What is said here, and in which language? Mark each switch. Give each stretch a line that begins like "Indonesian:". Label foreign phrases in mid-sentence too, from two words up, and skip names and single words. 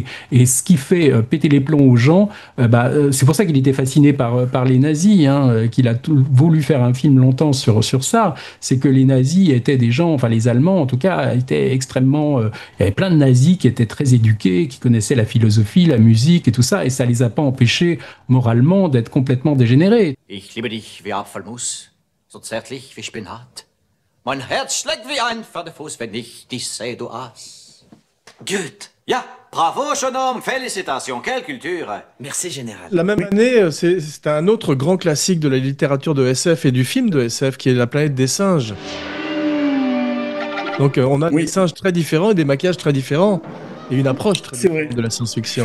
French: Et ce qui fait péter les plombs aux gens, c'est pour ça qu'il était fasciné par les nazis, hein, qu'il a voulu faire un film longtemps sur ça, c'est que les nazis étaient des gens, enfin les Allemands en tout cas, étaient extrêmement... il y avait plein de nazis qui étaient très éduqués, qui connaissaient la philosophie, la musique et tout ça, et ça les a pas empêchés moralement d'être complètement dégénérés.
German: Ich liebe dich wie Apfelmus, so zärtlich wie Spinat. Mein Herz schlägt wie ein Pferdefuß, wenn ich dich sehe, du Aas. Gut. Ja,
French: bravo, jeune homme, félicitations, quelle culture. Merci, général. La même année, c'est un autre grand classique de la littérature de SF et du film de SF qui est La planète des singes. Donc on a des singes très différents et des maquillages très différents et une approche très différente de la science-fiction.